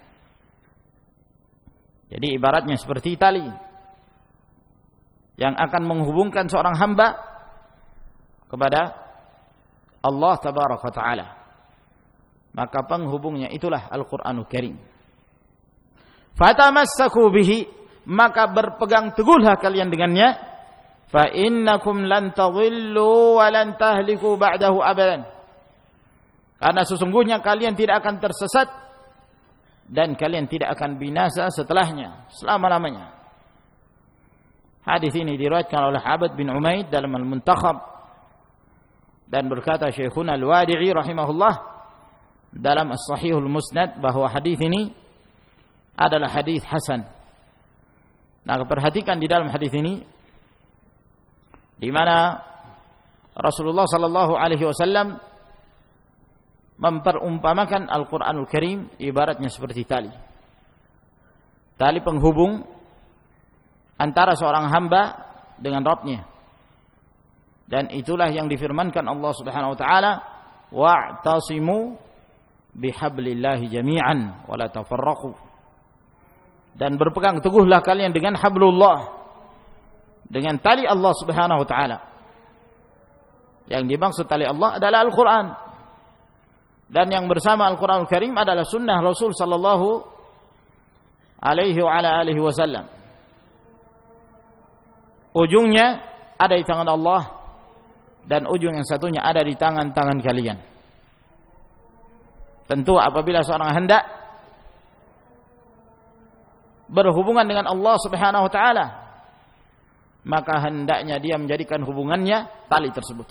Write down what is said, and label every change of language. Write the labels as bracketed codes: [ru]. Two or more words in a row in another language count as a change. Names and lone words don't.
[id] Jadi ibaratnya seperti tali yang akan menghubungkan seorang hamba kepada Allah [ar] تبارك وتعالى. [id] Maka penghubungnya itulah Al-Qur'anul Karim. [ar] فتمسكوا به, [id] maka berpegang teguhlah kalian dengannya. [ar] فإنكم لن تضلوا ولن تهلكوا بعده أبدا. [id] Karena sesungguhnya kalian tidak akan tersesat dan kalian tidak akan binasa setelahnya selama-lamanya. Hadis ini diriwayatkan oleh Abd bin Umaid dalam Al-Muntakhab, dan berkata Syekhuna Al-Wadi'i rahimahullah dalam As-Sahihul Musnad bahwa hadis ini adalah hadis hasan. Nah, perhatikan di dalam hadis ini di mana Rasulullah [ar] صلى الله عليه وسلم [id] memperumpamakan Al-Qur'anul Karim ibaratnya seperti tali. Tali penghubung antara seorang hamba dengan Rabb-Nya. Dan itulah yang difirmankan Allah [ar] سبحانه وتعالى, واعتصموا بحبل الله جميعا ولا تفرقوا. [id] Dan berpegang teguhlah kalian dengan hablullah, dengan tali Allah [ar] سبحانه وتعالى. [id] Yang dimaksud tali Allah adalah Al-Qur'an. Dan yang bersama Al-Qur'anul Karim adalah sunnah Rasul [ar] صلى الله عليه وعلى آله وسلم. [id] Ujungnya ada di tangan Allah dan ujung yang satunya ada di tangan-tangan kalian. Tentu apabila seorang hendak berhubungan dengan Allah [ar] سبحانه وتعالى, [id] maka hendaknya dia menjadikan hubungannya tali tersebut.